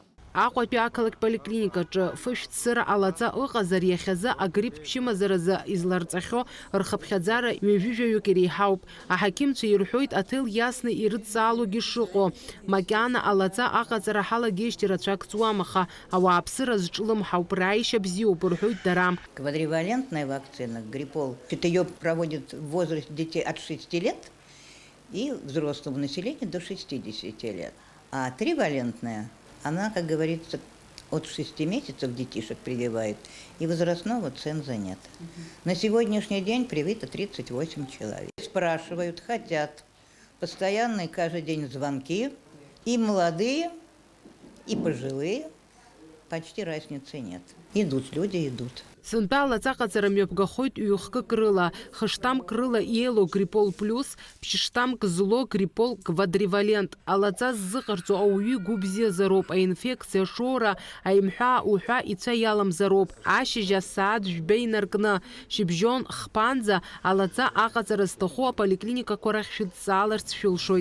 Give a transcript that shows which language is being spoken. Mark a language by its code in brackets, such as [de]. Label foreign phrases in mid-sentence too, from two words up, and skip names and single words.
[ab] Аҟәатәи ақалақь поликлиникаҿы фышәҭ-сыра алаҵа ыҟазар иахьазы агрипп чымазаразы изларҵахьоу рхыԥхьаӡара ҩажәижәаҩык иреиҳауп. Аҳақьымцәа ирҳәоит аҭел иасны ирыдҵаалогьы шыҟоу. Макьана алаҵа аҟаҵара ҳалагеижьҭеи рацәак ҵуам, аха ауааԥсыра зҿлымҳауп, рааишьа бзиоуп рҳәоит дара. [ru] Квадривалентная вакцина, гриппол, ее проводят в возрасте детей от 6 лет и взрослого населения до 60 лет. А тривалентная, она, как говорится, от 6 месяцев детишек прививает, и возрастного ценза нет. На сегодняшний день привито 38 человек. Спрашивают, хотят. Постоянные каждый день звонки, и молодые, и пожилые. Почти разницы нет. Идут, люди идут. [ab] Сынтәа алаҵа аҟаҵара мҩаԥгахоит ҩ-хкык рыла, хы-штаммк рыла иеилоу гриппол плюс, ԥшь-штаммк злоу гриппол квадривалент. Алаҵа ззыҟарҵо ауаҩы игәы бзиазароуп, аинфекциа шоура, аимҳәа уҳәа ицәа иаламзароуп. Ашьыжь асааҭ жәба инаркны, шьыбжьон хԥанӡа алаҵа аҟаҵара зҭаху аполиклиникақәа рахь шәыдҵааларц шәылшоит.